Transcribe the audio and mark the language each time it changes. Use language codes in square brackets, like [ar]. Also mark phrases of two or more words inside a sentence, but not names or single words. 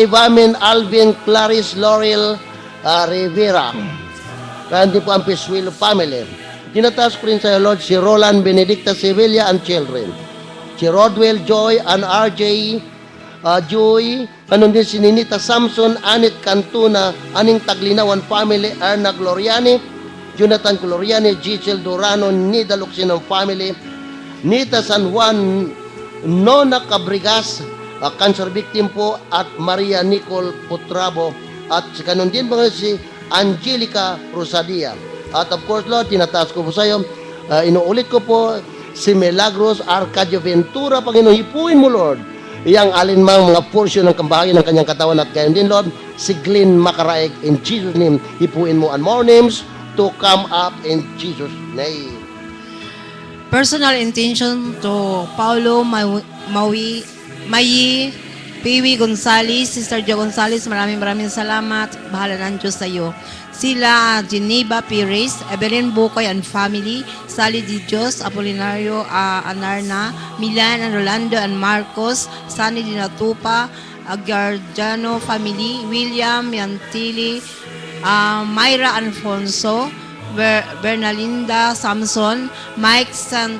[tl] Evamin, Alvin, Clarice, Laurel, Rivera, and din po ang Pisuelo family. Tinataas ko rin sa iyo, Lord, si Roland Benedicta Sevilla [en] and children, [tl] si Rodwell Joy and RJ Joy, kanon din si Ninita Samson, Anit Cantuna, Aning Taglinawan family, Erna Gloriani, Jonathan Gloriani, Giselle Durano, Nida Luxinong family, Nita San Juan, Nona Cabrigas, [en] cancer victim [tl] po, at Maria Nicole Putrabo, at kanon din mga si Angelica Rosadia. At [en] of course, [tl] Lord, tinataas ko po sa iyo, inuulit ko po, si Milagros Arcadio Ventura, Panginoon, hipuin mo, Lord, iyang alinmang mga portion ng kambahayan ng kanyang katawan, at gayon din, Lord, si Glenn Macaraig, [en] in Jesus' name, [tl] hipuin mo, [en] and more names to come up in Jesus' name. Personal intention to [tl] Paulo Mayi, Piwi Gonzales, Sister Jo Gonzales, maraming salamat, bahala ng Diyos sa iyo. Sila Geneva Pires, Evelyn Bukoy [en] and family, [tl] Sally Di Dios, Apolinario Anarna, Milan and Rolando and Marcos, Sunny Dinatupa, Agarjano family, William Yantili, Myra Alfonso, Bernalinda Samson, Mike St.